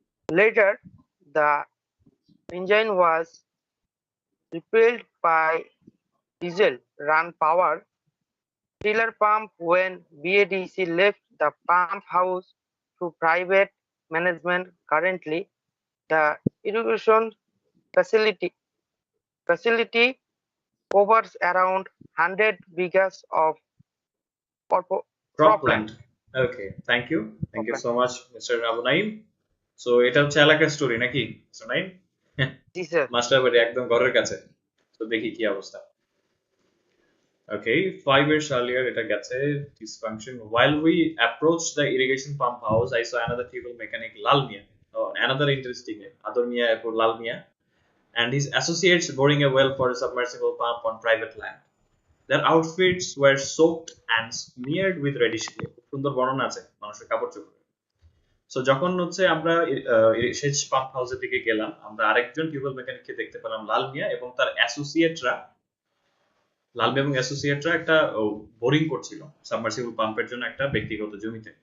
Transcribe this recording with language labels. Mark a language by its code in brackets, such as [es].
[en] Later, the engine was replaced by diesel-run power tiller pump when BADC left the pump house to private management. Currently, the irrigation facility covers around 100 bighas of cropland. Cropland. Okay, thank you so much, Mr. Abu Naim. [bn] So এটা হচ্ছে এলাকার story নাকি mister Naim? জি sir. Master বাড়ি একদম ঘরের কাছে। তো দেখি কি অবস্থা। [en] Okay, 5 years earlier, it gets a dysfunction. While we approached the irrigation pump house, I saw another table mechanic, Lal Mia. Oh, another interesting name, Ador Mia for Lal Mia, and his associates boring a well for a submersible pump on private land. Their outfits were soaked and smeared with reddish clay. [bn] সুন্দর বর্ণনা আছে মানুষের কাপড় চোপড়ে। So যখন হচ্ছে আমরা সেচ pump হাউসের দিকে গেলাম, আমরা আরেকজন টিউবওয়েল মেকানিককে দেখতে পেলাম, লাল মিয়া এবং তার অ্যাসোসিয়েটরা লালমি এবং অ্যাসোসিয়েটরা একটা বোরিং করছিল সাবমার্সিবল পাম্পের জন্য একটা ব্যক্তিগত জমিতে।